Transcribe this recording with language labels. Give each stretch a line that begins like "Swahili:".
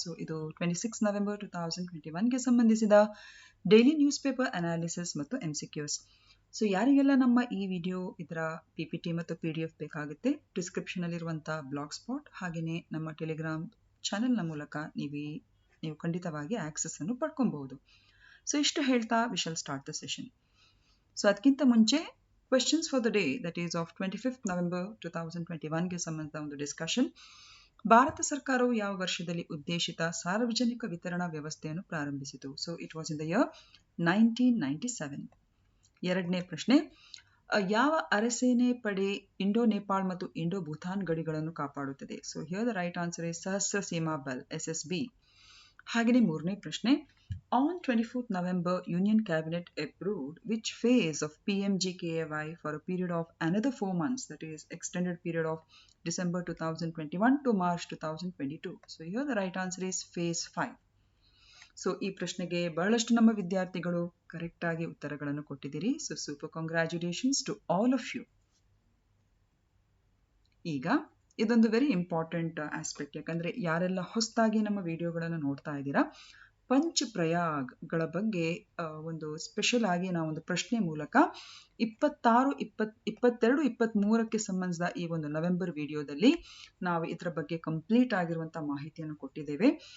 Kannada: ಇದು 26 ನವೆಂಬರ್ 2021ಗೆ ಸಂಬಂಧಿಸಿದ daily news paper analysis ಮತ್ತು MCQs. ಯಾರಿಗೆಲ್ಲ ನಮ್ಮ ಈ ವಿಡಿಯೋ ಇದರ PPT ಮತ್ತು PDF ಬೇಕಾಗುತ್ತೆ, ಡಿಸ್ಕ್ರಿಪ್ಷನಲ್ಲಿರುವಂಥ ಬ್ಲಾಗ್ ಸ್ಪಾಟ್ ಹಾಗೆಯೇ ನಮ್ಮ ಟೆಲಿಗ್ರಾಮ್ ಚಾನೆಲ್ನ ಮೂಲಕ ನೀವು ಖಂಡಿತವಾಗಿ ಆಕ್ಸೆಸ್ ಅನ್ನು ಪಡ್ಕೊಬಹುದು. ಇಷ್ಟು ಹೇಳ್ತಾ
English: We shall start the session.
Kannada: ಅದಕ್ಕಿಂತ ಮುಂಚೆ
English: questions for the day, that is of 25th November 2021ಗೆ
Kannada: ಸಂಬಂಧಿಸಿದ ಒಂದು
English: Discussion.
Kannada: ಭಾರತ ಸರ್ಕಾರವು ಯಾವ ವರ್ಷದಲ್ಲಿ ಉದ್ದೇಶಿತ ಸಾರ್ವಜನಿಕ ವಿತರಣಾ ವ್ಯವಸ್ಥೆಯನ್ನು ಪ್ರಾರಂಭಿಸಿತು?
English: It was in the year 1997.
Kannada: ಎರಡನೇ ಪ್ರಶ್ನೆ, ಯಾವ ಅರೆಸೇನೆ ಪಡೆ ಇಂಡೋ ನೇಪಾಳ್ ಮತ್ತು ಇಂಡೋ ಭೂತಾನ್ ಗಡಿಗಳನ್ನು ಕಾಪಾಡುತ್ತದೆ?
English: Here the right answer is Sashastra Seema Bal, SSB.
Kannada: ಹಾಗೆಯೇ ಮೂರನೇ ಪ್ರಶ್ನೆ,
English: on 24th November, Union Cabinet approved which phase of PMGKY for a period of another 4 months, that is extended period of December 2021 to March 2022. Here the right answer is phase 5.
Kannada: ಈ ಪ್ರಶ್ನೆಗೆ ಬಹಳಷ್ಟು ನಮ್ಮ ವಿದ್ಯಾರ್ಥಿಗಳು correct ಆಗಿ ಉತ್ತರಗಳನ್ನು ಕೊಟ್ಟಿದ್ದೀರಿ.
English: Super congratulations to all of you.
Kannada: ಈಗ ಇದೊಂದು
English: very important aspect,
Kannada: ಯಾಕಂದ್ರೆ ಯಾರೆಲ್ಲ ಹೊಸದಾಗಿ ನಮ್ಮ ವಿಡಿಯೋಗಳನ್ನು ನೋಡ್ತಾ ಇದ್ದೀರಾ, ಪಂಚ್ ಪ್ರಯಾಗ್ಗಳ ಬಗ್ಗೆ ಒಂದು ಸ್ಪೆಷಲ್ ಆಗಿ ನಾವೊಂದು ಪ್ರಶ್ನೆ ಮೂಲಕ 22, 23ಕ್ಕೆ ಸಂಬಂಧಿಸಿದ ಈ ಒಂದು ನವೆಂಬರ್ ವಿಡಿಯೋದಲ್ಲಿ ನಾವು ಇದರ ಬಗ್ಗೆ ಕಂಪ್ಲೀಟ್ ಆಗಿರುವಂತಹ ಮಾಹಿತಿಯನ್ನು ಕೊಟ್ಟಿದ್ದೇವೆ.